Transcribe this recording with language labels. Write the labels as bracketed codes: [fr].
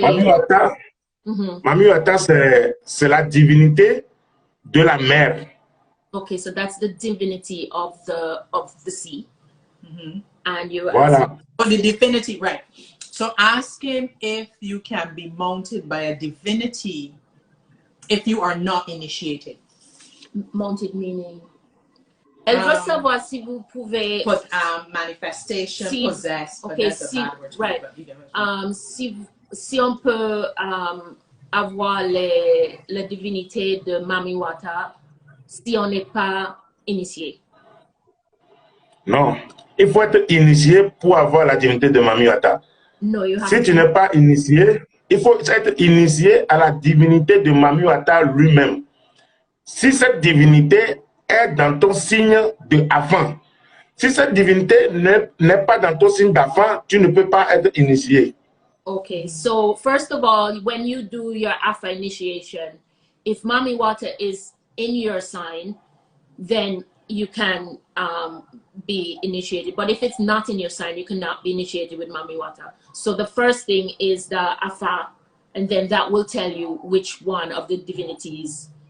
[fr] Mamiwatta, c'est la divinité de la mer. [en] Okay, so that's the divinity of the sea. And you [fr] Voilà. [en] Oh, the divinity, right. So ask him if you can be mounted by a divinity if you are not initiated. Mounted meaning... [fr] Elle veut savoir si vous pouvez... [en] Manifestation, possess. Okay, right. [fr] Si on peut avoir la divinité de Mamiwatta si on n'est pas initié. Non, il faut être initié pour avoir la divinité de Mamiwatta. [en] No, [fr] si tu n'es pas initié, il faut être initié à la divinité de Mamiwatta lui-même. Si cette divinité est dans ton signe de avant. Si cette divinité n'est pas dans ton signe d'avant, tu ne peux pas être initié. [en] Okay, so first of all, when you do your Afa initiation, if Mamiwatta is in your sign, then you can be initiated. But if it's not in your sign, you cannot be initiated with Mamiwatta. So the first thing is the Afa, and then that will tell you which one of the divinities.